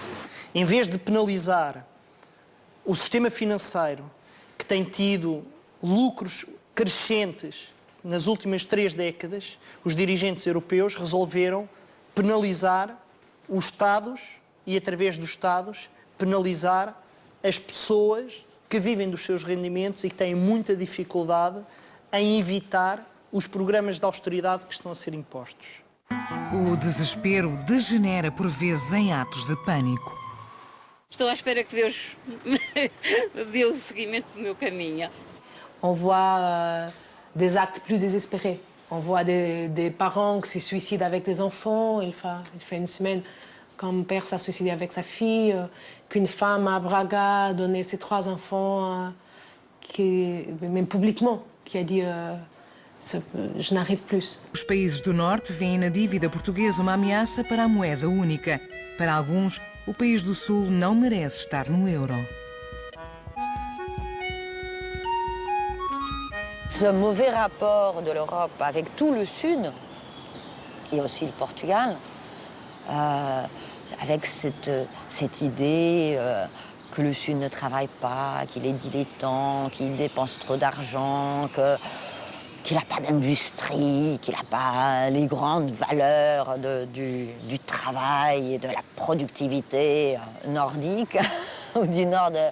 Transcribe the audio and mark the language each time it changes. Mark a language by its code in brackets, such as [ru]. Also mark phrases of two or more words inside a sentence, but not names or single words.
[pt] Em vez de penalizar o sistema financeiro, que tem tido lucros crescentes nas últimas 3 décadas, os dirigentes europeus resolveram penalizar os Estados e, através dos Estados, penalizar as pessoas que vivem dos seus rendimentos e que têm muita dificuldade em evitar os programas de austeridade que estão a ser impostos. O desespero degenera por vezes em atos de pânico. Estou à espera que Deus me dê o seguimento do meu caminho. [fr] On voit des actes plus désespérés. On voit des parents qui se suicident avec des enfants. Il fait une semaine qu'un père s'est suicidé avec sa fille, qu'une femme à Braga a donné ses 3 enfants, même publiquement, qui a dit je n'arrive plus. [pt] Os países do Norte veem na dívida portuguesa uma ameaça para a moeda única. Para alguns, o país do Sul não merece estar no euro. [fr] Ce mauvais rapport de l'Europe avec tout le Sud, et aussi le Portugal, avec cette idée que le Sud ne travaille pas, qu'il est dilettant, qu'il dépense trop d'argent, qu'il n'a pas d'industrie, qu'il n'a pas les grandes valeurs du travail et de la productivité nordique ou du Nord.